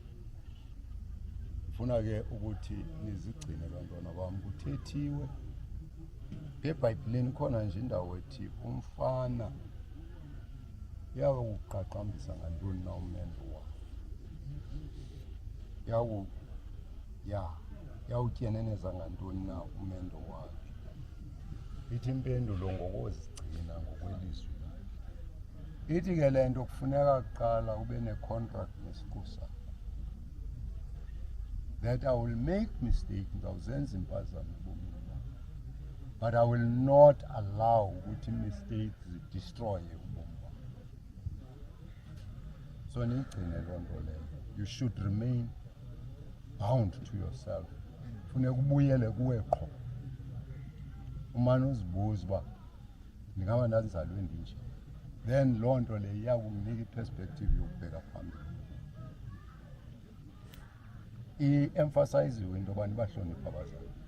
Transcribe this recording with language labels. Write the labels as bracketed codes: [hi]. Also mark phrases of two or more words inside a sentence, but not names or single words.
[xh] Funa ke ukuthi nizigcine bantwana bam, kuthethiwe eBhayibhileni khona nje indawo ethi umfana yakuqaqambisa ngantoni na umendo wakhe, yawutyeneneza ngantoni na umendo wakhe. Ithi impendulo ngokuzigcina ngokwelizwi. Ithi ke le nto kufuneka kuqala ube ne-contract nesiqu sakho, [en] that I will make mistakes, [xh] ngizawuzenza impazamo ebomini bam, [en] but I will not allow ukuthi mistakes [xh] zidestroye ubomi bam. So niyigcine loo nto leyo. [en] You should remain bound to yourself. [xh] Funeka ubuyele kuwe qho, umane uzibuza uba ndingaba ndazalwe ndinje. Then loo nto leyo iyakunika iperspective yokubheka phambili. I-emphasiziwe into yoba nibahloniphe abazali.